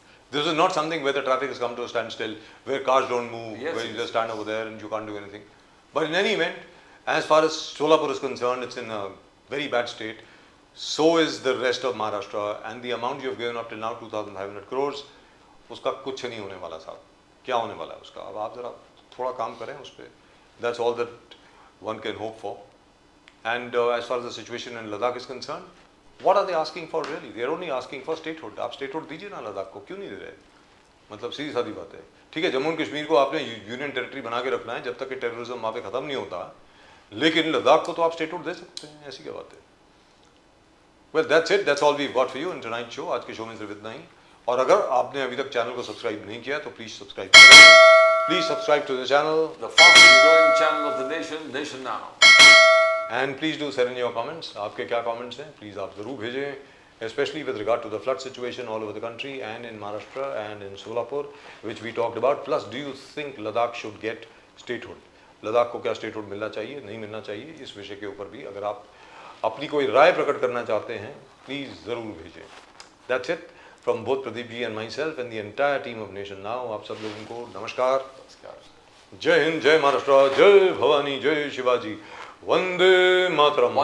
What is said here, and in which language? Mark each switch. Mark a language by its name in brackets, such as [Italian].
[English] This is not something where the traffic has come to a standstill, where cars don't move, Yes, where you yes. just stand over there and you can't do anything. But in any event, as far as Solapur is concerned, it's in a very bad state. So is the rest of Maharashtra, and the amount you have given up till now, 2,500 crores, [Hindi] उसका कुछ नहीं होने वाला साहब. क्या होने वाला है उसका? अब आप जरा थोड़ा काम करें उस पे. [English] That's all that one can hope for. And as far as the situation in Ladakh is concerned, what are they asking for really? They are only asking for statehood. [Hindi] आप statehood दीजिए ना लद्दाख को, क्यों नहीं दे रहे? मतलब सीधी सादी बात है. ठीक है, जम्मू एंड कश्मीर को आपने यूनियन टेरिटरी बना के रखना है जब तक कि टेररिज्म वहाँ पे खत्म नहीं होता, लेकिन लद्दाख को तो आप स्टेटहुड दे सकते हैं. ऐसी क्या बात है? [English] Well, that's it. That's all we've got for you in tonight's show. [Hindi] आज के शो में सिर्फ इतना ही. और अगर आपने अभी तक चैनल को सब्सक्राइब नहीं किया तो प्लीज सब्सक्राइब करें. [English] Please subscribe to the channel. The fastest growing channel of the nation, Nation Now. And please do send in your comments. [Hindi] आपके क्या comments हैं? Please आप ज़रूर भेजें. [English] Especially with regard to the flood situation all over the country and in Maharashtra and in Solapur, which we talked about. Plus, do you think Ladakh should get statehood? [Hindi] Ladakh को क्या statehood मिलना चाहिए, नहीं मिलना चाहिए, इस विषय के ऊपर भी अगर आप अपनी कोई राय प्रकट करना चाहते हैं, please ज़रूर भेजें. [English] That's it from both Pradeep ji and myself and the entire team of Nation Now. [Hindi] आप सब लोगों को नमस्कार. जय हिंद, जय महाराष्ट्र, जय भवानी, जय शिवाजी, वंदे मातरम.